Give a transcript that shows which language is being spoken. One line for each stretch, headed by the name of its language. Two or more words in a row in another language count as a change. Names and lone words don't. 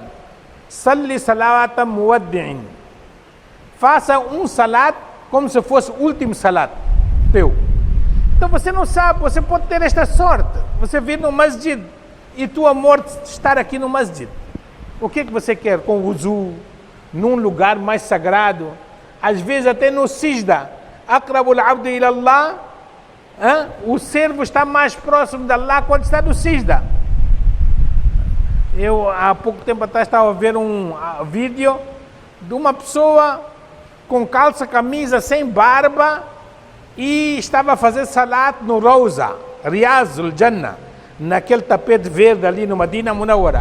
Arabic: صل صلاة مودع.
Portuguese: Faça um salat como se fosse o último salat teu. Então você não sabe, você pode ter esta sorte. Você vir no masjid e tua morte estar aqui no masjid. O que você quer? Com wuzu, num lugar mais sagrado, às vezes até no sijda.
Arabic: أقرب العبد إلى الله.
Portuguese: O servo está mais próximo de Allah quando está no sijda. Eu há pouco tempo atrás estava a ver um vídeo de uma pessoa com calça, camisa, sem barba e estava a fazer salat no Rawza, Riyazul Jannah, naquele tapete verde ali no Madina Munawwara.